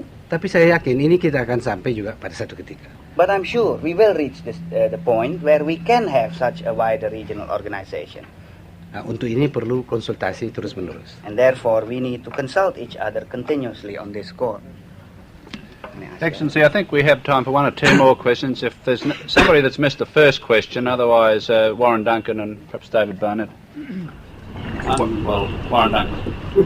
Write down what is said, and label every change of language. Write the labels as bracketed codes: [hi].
[id] Tapi saya yakin ini kita akan sampai juga pada satu ketika. [en] But I'm sure we will reach the point where we can have such a wider regional organization. [id] Nah, untuk ini perlu konsultasi terus-menerus. [en] And therefore we need to consult each other continuously on this score. Excellency, I think we have time for one or two more questions. If there's somebody that's missed the first question, otherwise Warren Duncan and perhaps David Barnett. Warren Duncan.